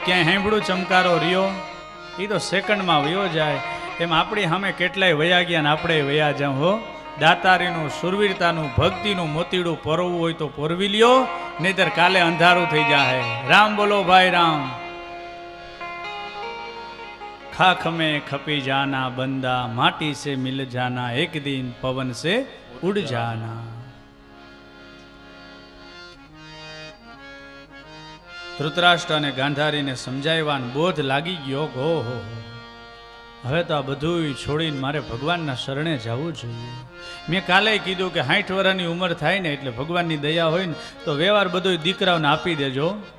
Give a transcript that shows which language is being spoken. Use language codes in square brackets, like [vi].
[gu] ક્યાંય સાંભળું ચમકારો રહ્યો? એ તો સેકન્ડમાં વયો જાય. એમ આપણી સામે કેટલાય વયા ગયા ને આપણે વયા જાઉં. હો, દાતારીનું, સુરવીરતાનું, ભક્તિનું મોતીડું પરોવવું હોય તો પોરવી લ્યો, નહીતર કાલે અંધારું થઈ જાય. રામ બોલો ભાઈ રામ. [hi] ખાખ में खपी जाना बंदा माटी से मिल जाना एक दिन पवन से उड़ जाना. [gu] ધૃતરાષ્ટ્ર અને ગાંધારીને સમજાવવાનો બોધ લાગી ગયો. ઓહો, હવે તો આ બધું છોડીને મારે ભગવાનના શરણે જવું જોઈએ. મેં કાલે કીધું કે 60 વર્ષની ઉંમર થાય ને એટલે ભગવાનની દયા હોય ને તો વ્યવહાર બધો દીકરાઓને આપી દેજો.